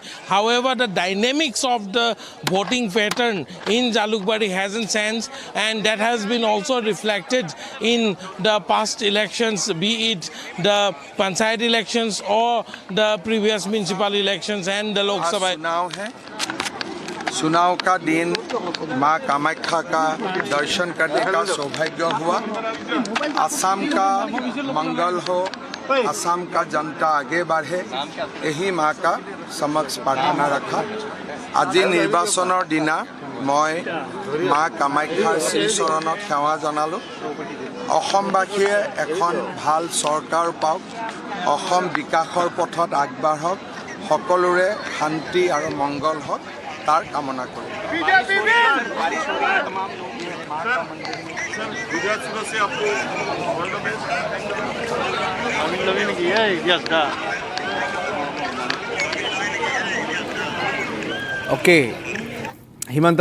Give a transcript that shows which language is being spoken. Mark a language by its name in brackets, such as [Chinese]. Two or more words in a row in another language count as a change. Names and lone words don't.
[English] However, the dynamics of the voting pattern in Jalukbari hasn't changed, and that has been also reflected in the past elections, be it the Panchayat elections or the previous municipal elections and the Lok Sabha. [Hindi] चुनाव का दिन मां कामाख्या का दर्शन करने का सौभाग्य हुआ। असम का मंगल हो, असम का जनता आगे बढ़े यही माँ का समक्ष प्रार्थना रखा [Assamese] আজি নিৰ্বাচনৰ দিনা মই মা কামাখ্যাৰ শ্ৰীচৰণত সেৱা জনালোঁ অসমবাসীয়ে এখন ভাল চৰকাৰ পাওক অসম বিকাশৰ পথত আগবাঢ়ক সকলোৰে শান্তি আৰু মংগল হওক তাৰ কামনা কৰোঁ [English] Okay. Himanta